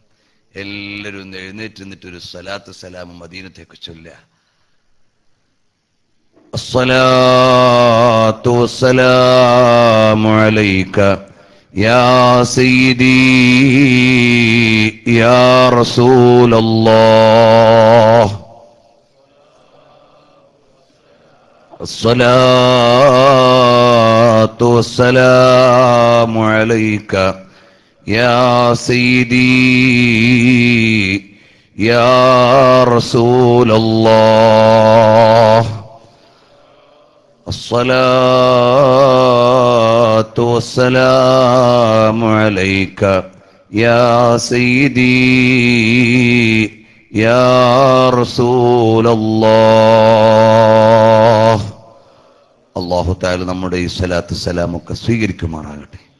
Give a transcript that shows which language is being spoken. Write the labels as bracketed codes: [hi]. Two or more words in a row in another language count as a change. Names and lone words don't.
[ml] എല്ലാവരും എഴുന്നേറ്റ് നിന്നിട്ടൊരു സ്വലാത്ത് സലാം മദീനത്തേക്ക് ചൊല്ലുക. [ar] الصلاة والسلام عليك يا سيدي يا رسول الله. الصلاة والسلام عليك يا سيدي يا رسول الله. الصلاة والسلام عليك يا سيدي يا رسول الله. الله تعالى [ml] നമ്മുടെ ഈ സ്വലാത്ത് സലാമൊക്കെ സ്വീകരിക്കുമാറാകട്ടെ.